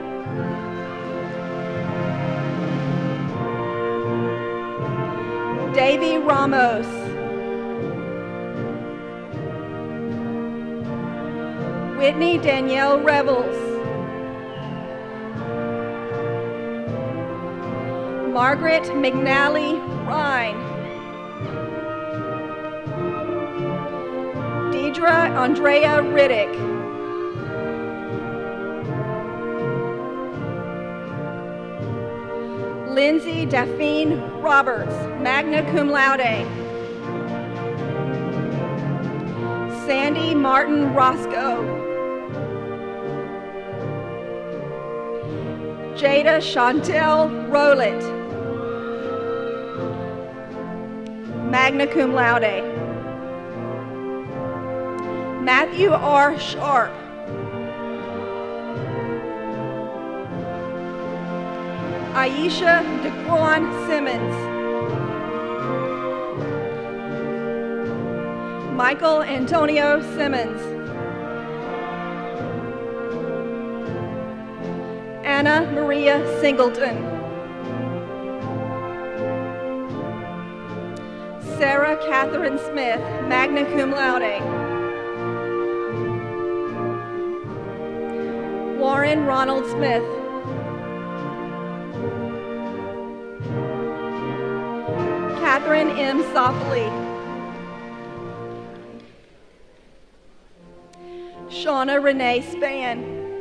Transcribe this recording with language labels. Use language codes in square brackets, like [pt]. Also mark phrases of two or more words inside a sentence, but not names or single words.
[en] Davy Ramos. Whitney Danielle Revels. Margaret McNally Rhine. Deidre Andrea Riddick. Lindsay Daphne Roberts, [la] magna cum laude. [en] Sandy Martin Roscoe. Jada Chantel Rowlett, [la] magna cum laude. [en] Matthew R. Sharp. Aisha DeQuan Simmons. Michael Antonio Simmons. Anna Maria Singleton. Sarah Catherine Smith, [la] magna cum laude. [en] Warren Ronald Smith. Catherine M. Softly. Shauna Renee Spann.